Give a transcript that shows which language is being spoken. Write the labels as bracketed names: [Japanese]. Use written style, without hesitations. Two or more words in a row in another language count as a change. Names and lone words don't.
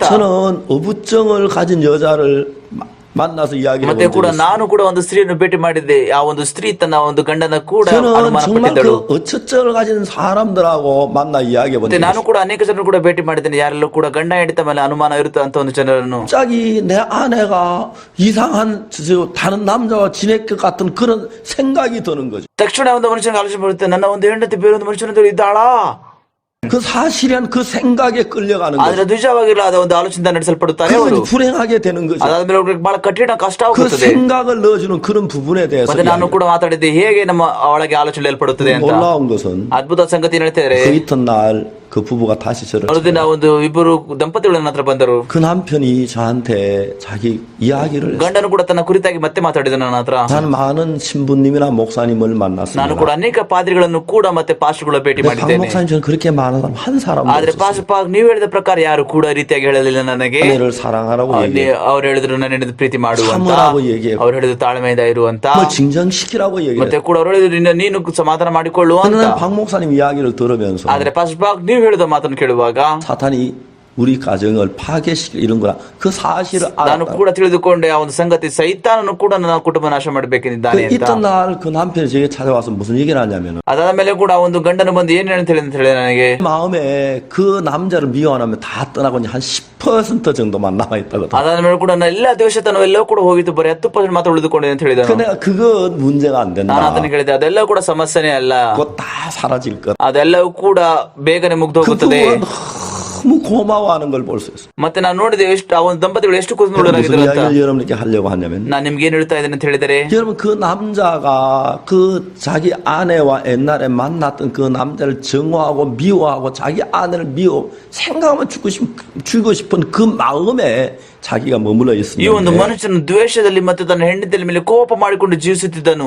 [Korean] 저는 어부증을 가진 여자를 만나서 이야기를 [Kannada] ಮತ್ತೆ [Korean] 해본 [Kannada] ಕೂಡ [Korean] 적이 있어요. [Kannada] ನಾನು ಕೂಡ ಒಂದು ಸ್ತ್ರೀಯನ್ನು ಭೇಟಿ ಮಾಡಿದ್ದೆ. ಆ ಒಂದು ಸ್ತ್ರೀ ತನ್ನ ಒಂದು ಗಂಡನ ಕೂಡ [Korean] 저는 [Kannada] ಅನುಮಾನ [Korean] 정말 [Kannada] ಪಟ್ಟಿದ್ದಳು. [Korean] 그 어처증을 가진 사람들하고 만나 이야기해 본 [Kannada] ಮತ್ತೆ [Korean] 적이 [Kannada] ನಾನು [Korean] 있어요. [Kannada] ಕೂಡ ಅನೇಕ ಜನರು ಕೂಡ ಭೇಟಿ ಮಾಡಿದ್ದೇನೆ. ಯಾರೆಲ್ಲೂ ಕೂಡ ಗಂಡ ಹೆಂಡತಿ ಮೇಲೆ ಅನುಮಾನ ಇರುತ್ತೆ ಅಂತ ಒಂದು ಜನರನ್ನು. [Korean] 갑자기 내 아내가 이상한 다른 남자와 지낼 것 같은 그런 생각이 드는 거죠. [Kannada] ತಕ್ಷಣ ಒಂದು ಮನುಷ್ಯನಿಗೆ ಆಲೋಚನೆ ಬರುತ್ತೆ, ನನ್ನ ಒಂದು ಹೆಂಡತಿ ಬೇರೆ ಒಂದು ಮನುಷ್ಯನ ಜೊತೆ ಇದ್ದಾಳಾ? [Korean] 그 사실은 그 생각에 끌려가는 [Kannada] ಆದ್ರೆ [Korean] 거죠. [Kannada] ನಿಜವಾಗಿಲ್ಲ ಒಂದು ಆಲೋಚನೆ ನಡೆಸಲ್ಪಡುತ್ತಾರೆ ಅವರು. [Korean] 그래서 불행하게 되는 거죠. [Kannada] ಅದಾದ್ಮೇಲೆ ಅವ್ರಿಗೆ ಬಹಳ ಕಠಿಣ ಕಷ್ಟ [Korean] 그 [Kannada] ಆಗುತ್ತದೆ. [Korean] 생각을 넣어주는 그런 부분에 대해서 [Kannada] ಮತ್ತೆ ನಾನು ಕೂಡ ಮಾತಾಡಿದ್ದೆ ಹೇಗೆ ನಮ್ಮ ಒಳಗೆ ಆಲೋಚನೆ ಏರ್ಪಡುತ್ತದೆ ಅಂತ. [Korean] 놀라운 것은 [Kannada] ಅದ್ಭುತ ಸಂಗತಿ ಹೇಳ್ತಾರೆ. [Korean] 그 이튿날 그 부부가 다시 저를 [Kannada] ಮರುದಿನ ಒಂದು ಇಬ್ಬರು ದಂಪತಿಗಳು ನನ್ನ ಹತ್ರ ಬಂದರು. [Korean] 그 남편이 저한테 자기 이야기를 했어요. [Kannada] ಗಂಡನು ಕೂಡ ತನ್ನ ಕುರಿತಾಗಿ ಮತ್ತೆ ಮಾತಾಡಿದ ನನ್ನ ಹತ್ರ. [Korean] 나는 많은 신부님이나 목사님을 [Kannada] ನಾನು [Korean] 만났습니다. [Kannada] ಕೂಡ ಅನೇಕ ಪಾದ್ರಿಗಳನ್ನು ಕೂಡ ಮತ್ತೆ ಪಾಸ್ಟರ್ಗಳ ಭೇಟಿ [Korean] 박 [Kannada] ಮಾಡಿದ್ದೇನೆ. [Korean] 목사님 저는 그렇게 많은 사람 한 사람도 [Kannada] ಆದ್ರೆ [Korean] 없었어요. [Kannada] ಪಾಸ್ ನೀವು ಹೇಳಿದ ಪ್ರಕಾರ ಯಾರು ಕೂಡ ಈ ರೀತಿಯಾಗಿ ಹೇಳಲಿಲ್ಲ ನನಗೆ. [Korean] 아내를 사랑하라고 얘기해요. [Kannada] ಅವ್ರು ಹೇಳಿದ್ರು ನನ್ನ ಹೆಂಡತಿ ಪ್ರೀತಿ ಮಾಡುವಂತ, [Korean] 참으라고 얘기해요. [Kannada] ಅವ್ರು ಹೇಳಿದ್ರು ತಾಳ್ಮೆಯಿಂದ ಇರುವಂತ, [Korean] 뭐 진정시키라고 얘기해요. [Kannada] ಮತ್ತೆ ಕೂಡ ಅವ್ರು ಹೇಳಿದ್ರು ನೀನು ಸಮಾಧಾನ ಮಾಡಿಕೊಳ್ಳು ಅಂತ. [Korean] 그러나 박 목사님 이야기를 들으면서 [Kannada] ಆದ್ರೆ ಪಾಸ್ ನೀವು ಹೇಳಿದ ಮಾತನ್ನು ಕೇಳುವಾಗ [Korean] 사탄이 우리 가정을 파괴시킬 이런 거라 그 사실을 [Kannada] ನಾನು [Korean] 알았다. [Kannada] ಕೂಡ ತಿಳಿದುಕೊಂಡೆ ಆ ಒಂದು ಸಂಗತಿ ಸೈತಾನನು ಕೂಡ ನನ್ನ ಕುಟುಂಬ ನಾಶ ಮಾಡಬೇಕೆಂದಿದ್ದಾನೆ [Korean] 그 [Kannada] ಅಂತ. [Korean] 이튿날 그 남편이 제게 찾아와서 무슨 얘기를 하냐면은 [Kannada] ಅದಾದ ಮೇಲೆ ಕೂಡ ಆ ಒಂದು ಗಂಡನು ಬಂದು ಏನ್ ಅಂತ ಹೇಳಿ ನನಗೆ [Korean] 마음에 그 남자를 미워하면 다 떠나고 이제 한 10% 정도만 남아 있다거든. [Kannada] ಅದಾದ ಮೇಲೆ ಕೂಡ ನನ್ನ ಎಲ್ಲ ದ್ವೇಷತನ ಎಲ್ಲವೂ ಕೂಡ ಹೋಗಿತ್ತು, ಬರೀ 10% ಮಾತ್ರ ಉಳಿದುಕೊಂಡಿದೆ ಅಂತ ಹೇಳಿದನು. [Korean] 근데 그건 문제가 안 [Kannada] ನಾನು [Korean] 된다. [Kannada] ಅದನ್ನು ಹೇಳಿದೆ, ಅದೆಲ್ಲ ಕೂಡ ಸಮಸ್ಯೆನೇ ಅಲ್ಲ, [Korean] 그거 다 사라질 것. [Kannada] ಅದೆಲ್ಲವೂ ಕೂಡ ಬೇಗನೆ ಮುಗ್ದು [Korean] 그 [Kannada] ಹೋಗುತ್ತದೆ. [Korean] 부부가 너무 고마워하는 걸 볼 수 있어. [Kannada] ಮತ್ತೆ ನಾನು ನೋಡಿದೆ ಎಷ್ಟು ಆ ಒಂದು ದಂಪತಿಗಳು ಎಷ್ಟು [Korean] 무슨 [Kannada] ಕುತೂಹಲರಾಗಿದ್ರು ಅಂತ. [Korean] 이야기를 여러분께 하려고 하냐면 [Kannada] ನಾನು ನಿಮ್ಗೆ ಏನ್ ಹೇಳ್ತಾ ಇದ್ದೇನೆ ಅಂತ ಹೇಳಿದರೆ, [Korean] 여러분 그 남자가 그 자기 아내와 옛날에 만났던 그 남자를 정오하고 미워하고 자기 아내를 생각하면 죽고 싶은 그 마음에 자기가 머물러 [Kannada] ಈ ಒಂದು [Korean] 있었는데 [Kannada] ಮನುಷ್ಯನು ದ್ವೇಷದಲ್ಲಿ ಮತ್ತು ತನ್ನ ಹೆಂಡತಿಯ ಮೇಲೆ ಕೋಪ ಮಾಡಿಕೊಂಡು ಜೀವಿಸುತ್ತಿದ್ದನು.